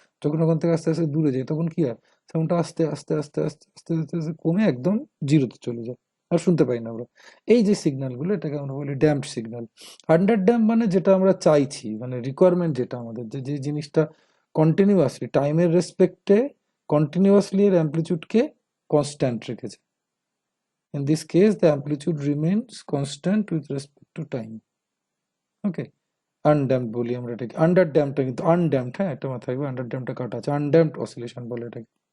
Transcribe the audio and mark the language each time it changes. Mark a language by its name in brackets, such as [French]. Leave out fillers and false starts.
[Bangla] যখন ওখান থেকে আস্তে আস্তে দূরে যাই তখন কি হয়, সাউন্ডটা আস্তে আস্তে আস্তে আস্তে আস্তে আস্তে আস্তে কমে একদম জিরোতে চলে যায়, আর শুনতে পাই না আমরা। এই যে সিগন্যালগুলো, এটাকে আমরা বলি ড্যাম্পড সিগন্যাল। আন্ডার ড্যাম্প মানে যেটা আমরা চাইছি, মানে রিকোয়ারমেন্ট যেটা আমাদের, যে যে জিনিসটা কন্টিনিউয়াসলি টাইমের রেসপেক্টে কন্টিনিউয়াসলি এর অ্যামপ্লিচিউডকে কনস্ট্যান্ট রেখেছে। [English] In this case, the amplitude remains constant with respect to time. Okay. [Bangla] Undamped বলি আমরা এটাকে, আন্ডার ড্যাম্পটা কিন্তু আনড্যাম্পড, হ্যাঁ এটা মাথায় রাখবে, আন্ডার ড্যাম্পটা কাটা আছে, আনড্যাম্পড অসিলেশন বলে এটাকে।